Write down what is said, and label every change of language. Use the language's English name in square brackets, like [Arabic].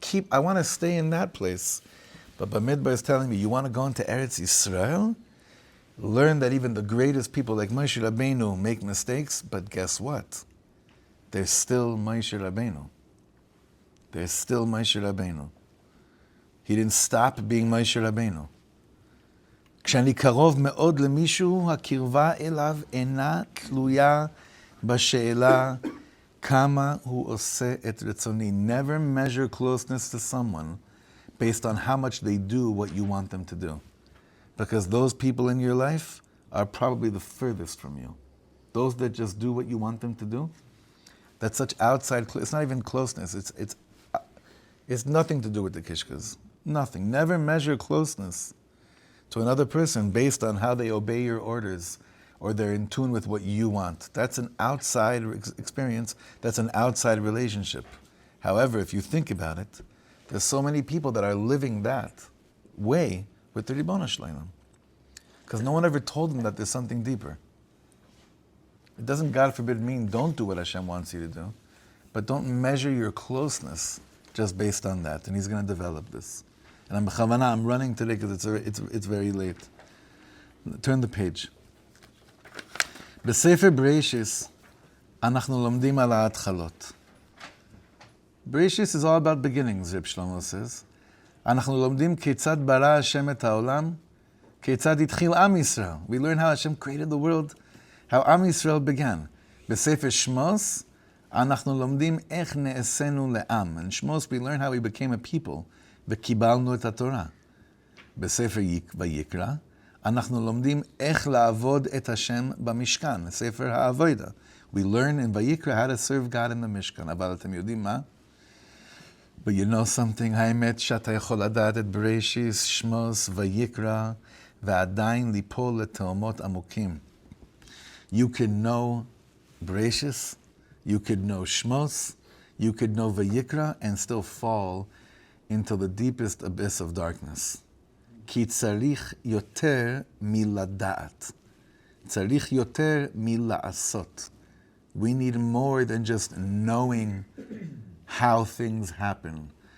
[English] I want to stay in that place. But Bamidbar is telling me, you want to go into Eretz Yisrael? Learn that even the greatest people like Moshe Rabbeinu make mistakes, but guess what? They're still Moshe Rabbeinu. They're still Moshe Rabbeinu. He didn't stop being Moshe Rabbeinu. [Hebrew] כשאני קרוב מאוד למישהו, הקרבה אליו אינה תלויה בשאלה כמה הוא עושה את רצוני. [English] Never measure closeness to someone based on how much they do what you want them to do. Because those people in your life are probably the furthest from you. Those that just do what you want them to do, that's such outside, it's not even closeness, it's nothing to do with the kishkas. Nothing. Never measure closeness to another person based on how they obey your orders or they're in tune with what you want. That's an outside experience. That's an outside relationship. However, if you think about it, there's so many people that are living that way with the Ribono Shel Olam. Because no one ever told them that there's something deeper. It doesn't, God forbid, mean don't do what Hashem wants you to do, but don't measure your closeness just based on that. And He's going to develop this. And I'm running today because it's very late. Turn the page. [Hebrew] בספר בראשיס אנחנו לומדים על ההתחלות. [English] בראשיס is all about beginnings, Rav Shlomo says. [Hebrew] אנחנו לומדים כיצד ברא השם את העולם, כיצד התחיל עם ישראל. [English] We learn how Hashem created the world, how עם ישראל began. [Hebrew] בספר שמוס אנחנו לומדים איך נעשינו לעם. [English] In Shmos we learn how we became a people. [Hebrew] וקיבלנו את התורה. בספר ויקרא, אנחנו לומדים איך לעבוד את השם במשכן, ספר העבודה. [English] We learn in ויקרא how to serve God in the משכן. [Hebrew] אבל אתם יודעים מה? [English] But you know something, [Hebrew] האמת שאתה יכול לדעת את בראשיס, שמוס ויקרא, ועדיין ליפול לתהומות עמוקים. [English] You could know בראשיס, you could know שמוס, you could know ויקרא, and still fall into the deepest abyss of darkness. [Hebrew] כי צריך יותר מלדעת. צריך יותר מלעשות. [English] We need more than just knowing how things happen.